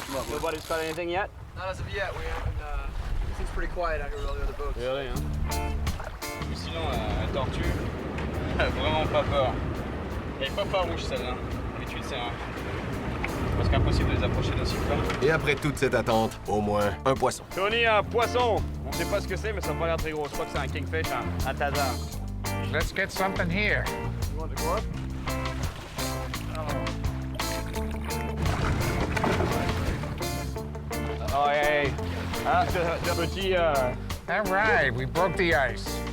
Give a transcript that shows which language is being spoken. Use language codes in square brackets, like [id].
[en] Nobody's caught anything yet? Not as of yet. We haven't. It seems pretty quiet out here with all the other boats. Really, hein? [fr] Mais sinon, la tortue, vraiment pas peur. Elle est pas farouche celle-là. D'habitude, c'est presque impossible de les approcher d'aussi près. Et après toute cette attente, au moins un poisson. Tony, un poisson! On sait pas ce que c'est, mais ça a pas l'air très gros. Je crois que c'est un kingfish, un taza. [en] Let's get something here. You want to go up? Oh, hey. [fr] Ah, le petit... [en] All right, we broke the ice.